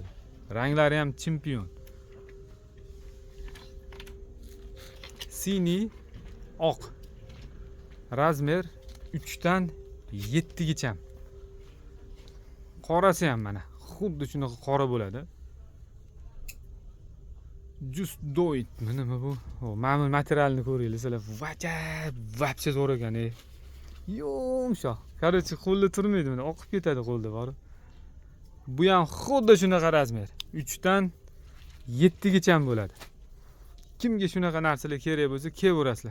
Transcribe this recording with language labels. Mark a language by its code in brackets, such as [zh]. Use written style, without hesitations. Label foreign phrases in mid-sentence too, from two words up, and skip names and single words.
[uz] Ranglari ham chempion. Sini oq. Razmer 3 dan 7 gacha. Qorasi ham mana xuddi shunaqa qora bo'ladi. [en] Just do it. [uz] Nima bu? Mana bu materialni ko'ringlar sizlar. Vajab, вообще zo'r ekan. Yumshoq. Короче, qo'lda turmaydi, mana oqib ketadi qo'lda bor. Bu ham xuddi shunaqa razmer. 3 dan 7 gacha bo'ladi. Kimga shunaqa narsalar kerak bo'lsa, kelaverasizlar.